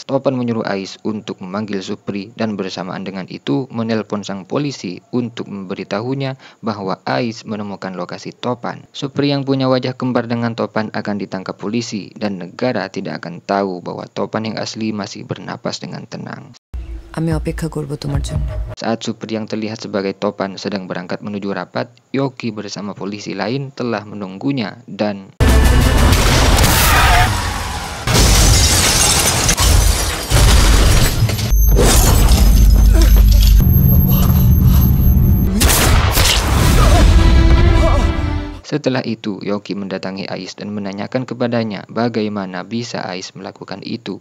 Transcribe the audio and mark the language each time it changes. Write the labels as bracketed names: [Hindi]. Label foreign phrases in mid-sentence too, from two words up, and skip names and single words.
[Indonesian] Topan menyuruh Ais untuk memanggil Supri dan bersamaan dengan itu menelpon sang polisi untuk memberitahunya bahwa Ais menemukan lokasi Topan. Supri yang punya wajah kembar dengan Topan akan ditangkap polisi dan negara tidak akan tahu bahwa Topan yang asli masih bernapas dengan tenang. [Bangla] আমি অপেক্ষা করব তোমার জন্য। [Indonesian] Saat Supri yang terlihat sebagai Topan sedang berangkat menuju rapat, Yoki bersama polisi lain telah menunggunya dan setelah itu Yoki mendatangi Ais dan menanyakan kepadanya bagaimana bisa Ais melakukan itu.